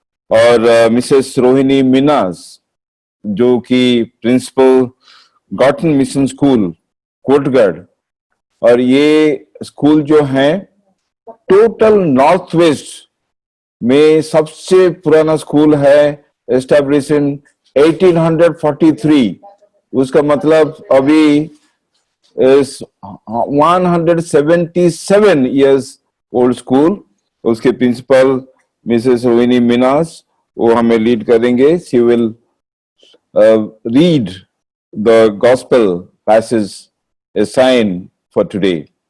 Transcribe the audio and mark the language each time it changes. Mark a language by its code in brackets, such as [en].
[hi] और मिसेस रोहिणी मीनास जो कि principal gotten mission school Kotgarh, और ये स्कूल जो है टोटल नॉर्थ वेस्ट में सबसे पुराना स्कूल है, [en] establish in 1843, [hi] उसका मतलब अभी [en] is 177 years old school. [hi] उसके प्रिंसिपल मिसेस रोहिणी मीनास, वो हमें लीड करेंगे. [en] She will read the gospel passage assigned for today.